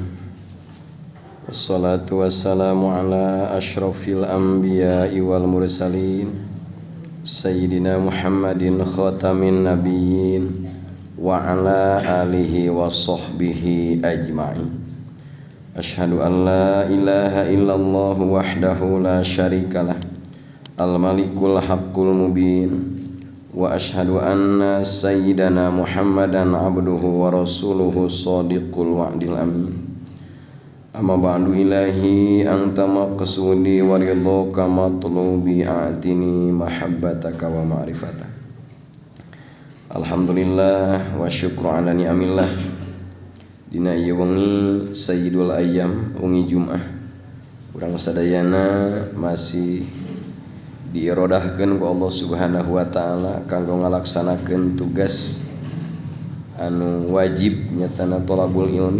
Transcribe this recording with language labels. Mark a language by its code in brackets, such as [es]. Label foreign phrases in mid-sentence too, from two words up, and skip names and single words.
[ar] والصلاة والسلام على أشرف الأنبياء والمرسلين سيدنا محمد خاتم النبيين وعلى آله وصحبه أجمعين. أشهد أن لا إله إلا الله وحده لا شريك له الملك الحق المبين وأشهد أن سيدنا محمدا عبده ورسوله صادق الوعد الأمين. أما بعد إلهي أنت مقصودي ورضاك مطلوبي أعطني محبتك ومعرفتك. الحمد لله والشكر على نعم الله. [su] Dina ieu wengi [ar] سيد الأيام [su] wengi Jumat urang sadayana masih diirodahkeun ku Allah [ar] سبحانه وتعالى [su] kanggo ngalaksanakeun tugas anu wajib nyatana [ar] طلب العلم.